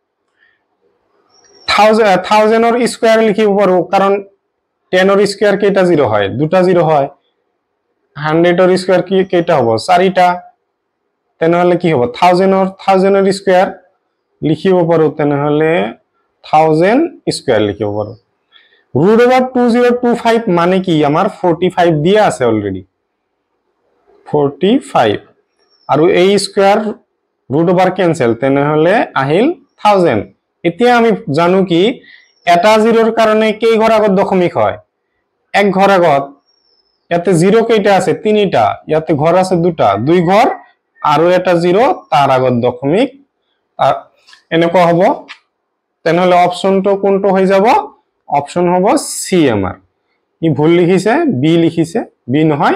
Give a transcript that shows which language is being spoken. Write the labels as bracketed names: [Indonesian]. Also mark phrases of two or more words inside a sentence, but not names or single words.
[Assamese] 1000 এর স্কয়ার লিখিব পাৰো কাৰণ 10 এর স্কয়ার কেটা 0 হয় দুটা 0 হয় 100 এর স্কয়ার কি কেটা হ'ব 4টা তেনেহলে কি হ'ব 1000 এর স্কয়ার লিখিব পাৰো তেনেহলে 1000 স্কয়ার লিখিব পাৰো √2025 মানে কি আমাৰ 45 দিয়া আছে অলরেডি 45 আৰু এই স্কয়ার [English] √over cancel [Assamese] তেনেহলে আহিল 1000 এতিয়া আমি জানো কি এটা 0 এর কারণে কেই ঘর আগত দশমিক হয় এক ঘর আগত ইয়াতে 0 কেইটা আছে 3টা ইয়াতে ঘর আছে দুটা দুই ঘর আৰু এটা 0 তার আগত দশমিক এনেকুৱা হ'ব তেনেহলে অপশনটো কোনটো হৈ যাব অপশন হ'ব সি আমাৰ ই ভুল লিখিছে বি লিখিছে বি নহয়